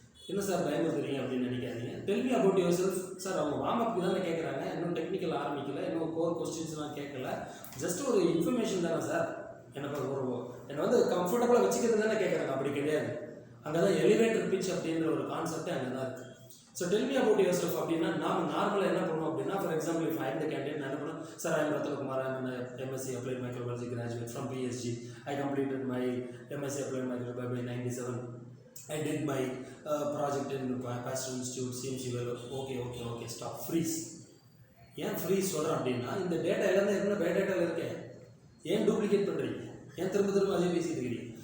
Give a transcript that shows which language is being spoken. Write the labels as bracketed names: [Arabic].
[Tamil] என்ன சார் பயமுறுத்துறீங்க அப்படின்னு நினைக்காதீங்க. [English] Tell me about yourself. [Tamil] Sir அவங்க வார்ம்அப் தானே கேட்குறாங்க, இன்னும் டெக்னிக்கல் ஆரம்பிக்கல, இன்னும் கோர் கொஸ்டின்ஸ்லாம் கேட்கல, ஜஸ்ட் ஒரு இன்ஃபர்மேஷன் தானே சார், என்னை வந்து கம்ஃபர்டபுளாக வச்சுக்கிறது தானே கேட்குறாங்க. அப்படி கிடையாது. அங்கே தான் எலிவேட்டர் பிச் அப்படின்ற ஒரு கான்செப்டே அங்கே தான் இருக்குது. So [English] tell me about yourself [Tamil] அப்படின்னா, நாம் நார்மலாக என்ன பண்ணுவோம் அப்படின்னா, [English] for example if I am the candidate, [Tamil] நான் என்ன பண்ணுவேன், sir [English] I am Rathnakumar, I am MSc applied microbiology graduate from PSG. I completed my MSc Applied Microbiology by 97. I did my project in Pasteur Institute, CMC. Okay, stop, freeze. [Tamil] ஏன் freeze சொல்கிறேன் அப்படின்னா, இந்த data எல்லாமே இருக்குன்னா பயோடேட்டாவில் இருக்கேன், ஏன் டூப்ளிகேட் பண்ணுறீங்க, ஏன் திரும்ப அதே பேசிட்டு இருக்கிறீங்க?